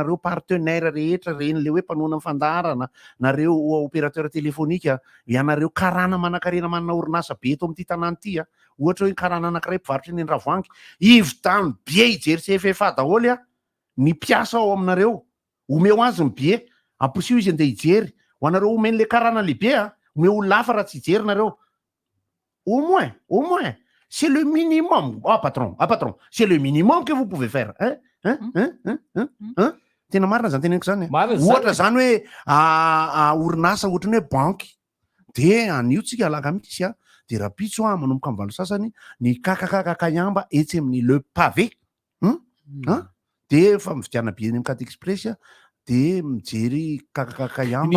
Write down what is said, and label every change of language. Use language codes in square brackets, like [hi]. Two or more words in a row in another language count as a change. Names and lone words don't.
[mg] anareo partenaire rehetra reny le hoe mpanoana fandaharana nareo [fr] opérateur téléphonique [mg] ianareo karana manan-karena manana orinasa be eto amin'ity tanàna ity a ohatra hoe karana anankiray mpivarotra eny Ravoahangy ivitany bie hijery CFF daholo a ny mpiasa ao aminareo omeo azy ny bie amposiho izy andeha hijery ho anareo omeny le karana lehibe a omeo olona hafa raha tsy hijery nareo [fr] au moins c'est le minimum. Patron, c'est le minimum que vous pouvez faire. [mg] Tena marina zany teneniko zany. Ohatra zany hoe orinasa ohatra ny hoe banky dia aniotsika alakamisy a dia rapitso a manomboka amin'ny valo sasany ny kakakakakayamba etsy amin'ny le pavé dia fa mividiana billet ny Carte Express a dia mijery kakakakayamba.